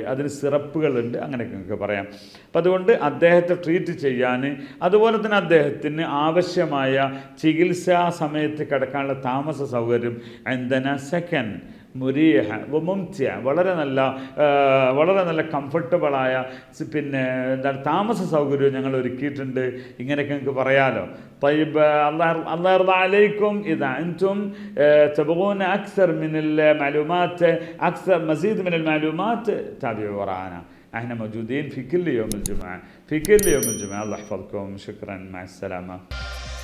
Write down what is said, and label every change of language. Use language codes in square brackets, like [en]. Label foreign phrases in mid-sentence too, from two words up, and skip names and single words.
[ml] അതിന് സിറപ്പുകളുണ്ട്, അങ്ങനെയൊക്കെ നിങ്ങൾക്ക് പറയാം. അപ്പം അതുകൊണ്ട് അദ്ദേഹത്തെ ട്രീറ്റ് ചെയ്യാൻ, അതുപോലെ തന്നെ അദ്ദേഹത്തിന് ആവശ്യമായ ചികിത്സാ സമയത്ത് കിടക്കാനുള്ള താമസ സൗകര്യം [ar] عندنا سكن مريح ممتع, [ml] വളരെ നല്ല കംഫർട്ടബിളായ താമസ സൗകര്യവും ഞങ്ങൾ ഒരുക്കിയിട്ടുണ്ട്. ഇങ്ങനെയൊക്കെ നിങ്ങൾക്ക് പറയാമല്ലോ. [ar] طيب الله يرضى عليكم إذا أنتم تبغون أكثر من المعلومات، مزيد من المعلومات، تابعوا وراءنا. احنا موجودين في كل يوم الجمعة. الله يحفظكم. شكرا، مع السلامة.